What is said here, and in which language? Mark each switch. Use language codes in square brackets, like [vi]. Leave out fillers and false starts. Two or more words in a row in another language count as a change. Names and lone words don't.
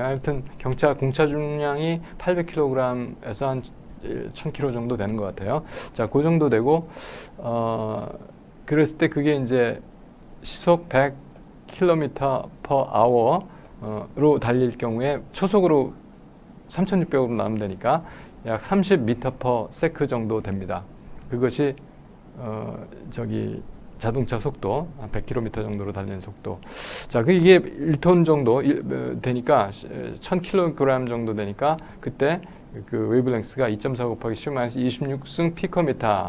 [ko] 하여튼 경차 공차 중량이 800kg에서 한 1000kg 정도 되는 것 같아요. 자, 그 정도 되고 그랬을 때 그게 이제 시속 100km [en] per hour [ko] 로 달릴 경우에 초속으로 3600으로 나오면 되니까 약 30m [en] per second [ko] 정도 됩니다. 그것이 자동차 속도 100km 정도로 달리는 속도. 자, 이게 1톤 정도 되니까 1000kg 정도 되니까 그때 그 웨이브랭스가 2.4 곱하기 10의 26승 피코미터.